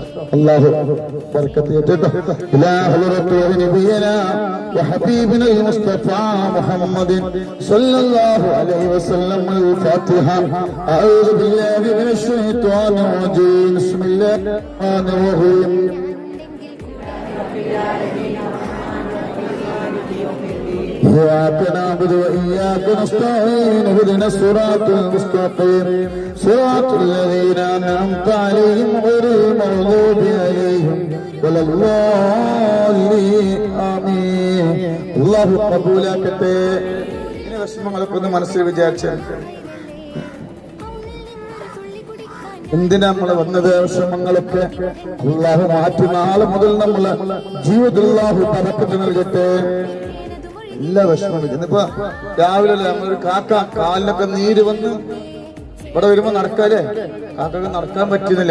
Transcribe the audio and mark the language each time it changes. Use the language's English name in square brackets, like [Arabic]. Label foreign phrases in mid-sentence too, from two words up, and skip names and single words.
[Malayalam] അല്ലാഹു ബർക്കത്ത് ചെയ്യട്ടെ. [Arabic] إلى حضرة نبينا وحبيبنا مصطفى محمد صلى الله عليه وسلم. الفاتحة. أعوذ بالله من الشيطان الرجيم. بسم الله الرحمن الرحيم. إياك نعبد وإياك نستعين اهدنا الصراط المستقيم صراط الذين أنعمت عليهم غير المغضوب عليهم ولا الضالين آمين. [Malayalam] അല്ലാഹു ഖബൂലാക്കട്ടെ. ഇനി വിഷമങ്ങളൊക്കെ ഒന്ന് മനസ്സിൽ വിചാരിച്ചാൽ എന്തിനാ നമ്മൾ വന്നത്? വിഷമങ്ങളൊക്കെ അല്ലാഹു മാറ്റി നാളെ മുതൽ നമ്മളെ ജീവിതത്തിൽ അല്ലാഹു ബറക്കത്ത് നൽകട്ടെ. എല്ലാ വിഷമം ഇന്നിപ്പോ രാവിലെ നമ്മളൊരു കാക്ക കാലിനൊക്കെ നീര് വന്ന് ഇവിടെ വരുമ്പോ നടക്കാല്ലേ, കാക്കൊക്കെ നടക്കാൻ പറ്റുന്നില്ല.